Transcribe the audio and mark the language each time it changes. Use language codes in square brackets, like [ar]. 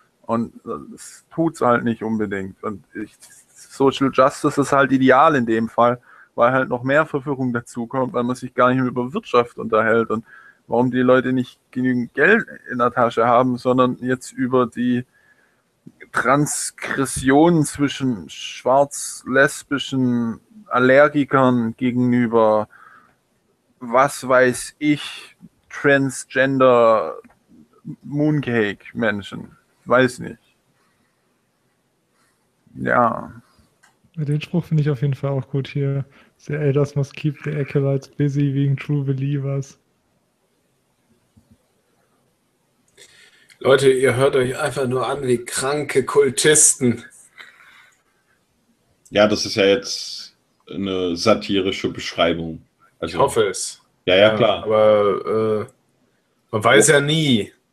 [de] Und das tut es halt nicht unbedingt. Und Social Justice ist halt ideal in dem Fall, weil halt noch mehr Verwirrung dazukommt, weil man sich gar nicht mehr über Wirtschaft unterhält und warum die Leute nicht genügend Geld in der Tasche haben, sondern jetzt über die Transgression zwischen schwarz-lesbischen Allergikern gegenüber was weiß ich, Transgender Mooncake-Menschen. Weiß nicht. Ja. Den Spruch finde ich auf jeden Fall auch gut hier. [en] The elders must keep the acolytes busy being true believers. [de] Leute, ihr hört euch einfach nur an wie kranke Kultisten. Ja, das ist ja jetzt eine satirische Beschreibung. Also, ich hoffe es. Ja, ja, klar. Aber man weiß ja nie.